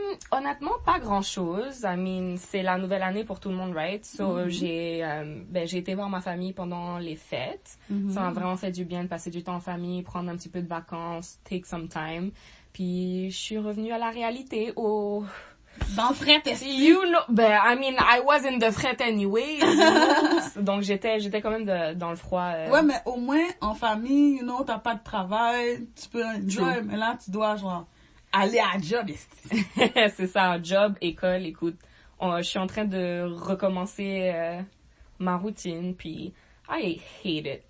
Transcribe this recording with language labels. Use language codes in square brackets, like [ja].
[fr] Honnêtement, pas grand-chose. [en] I mean, [fr] c'est la nouvelle année pour tout le monde, [en] right? [fr] So, j'ai été voir ma famille pendant les fêtes. Ça m'a vraiment fait du bien de passer du temps en famille, prendre un petit peu de vacances, [en] take some time. [fr] Puis, je suis revenue à la réalité, Dans le fret, [en] you know, I mean, I was in the fret anyway. [fr] Donc, j'étais quand même dans le froid. Ouais, mais au moins, en famille, [en] you know, [fr] t'as pas de travail, tu peux enjoy, mais là, tu dois, genre, aller à job. C'est ça, job, école, écoute. Je suis en train de recommencer ma routine, puis [en] I hate it.